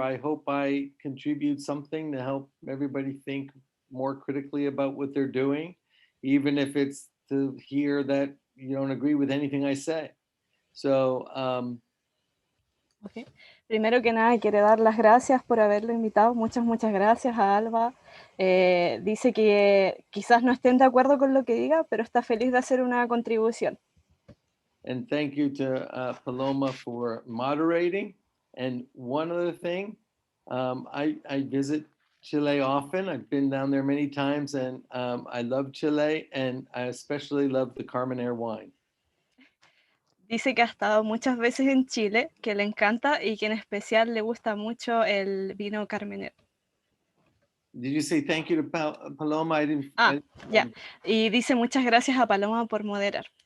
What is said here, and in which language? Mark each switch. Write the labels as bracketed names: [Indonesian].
[English] I hope I contribute something to help everybody think more critically about what they're doing, even if it's to hear that you don't agree with anything I say. So, Okay. [Spanish] Primero que nada, quiero dar las gracias por haberlo invitado. Muchas gracias a Alba. Dice que quizás no estén de acuerdo con lo que diga, pero está feliz de hacer una contribución. [English] And thank you to Paloma for moderating. And one other thing, I visit Chile often. I've been down there many times, and I love Chile, and I especially love the Carmenere wine. [Spanish] Dice que ha estado muchas veces en Chile, que le encanta y que en especial le gusta mucho el vino Carmenere. [English] Did you say thank you to Paloma? I didn't. [Spanish] Ya. Y dice muchas gracias a Paloma por moderar.